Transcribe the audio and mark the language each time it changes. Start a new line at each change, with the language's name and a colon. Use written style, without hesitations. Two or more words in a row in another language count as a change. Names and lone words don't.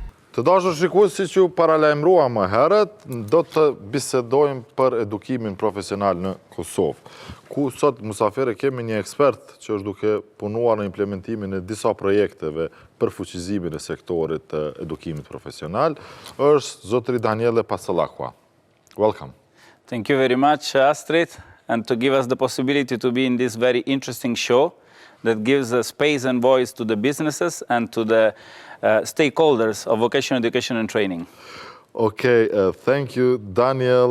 Albanian: Të dashur shikues, siç ju paralajmërua më herët, do të bisedojmë për edukimin profesional në Kosovë, ku sot mysafire kemi një ekspert që është duke punuar në implementimin e disa projekteve për fuqizimin e sektorit të edukimit profesional, është zotëri Daniele Passalacqua.
English: Welcome. Thank you very much, Astrid, and to give us the possibility to be in this very interesting show that gives a space and voice to the businesses and to the stakeholders of vocational education and training. Okay, thank you, Daniel.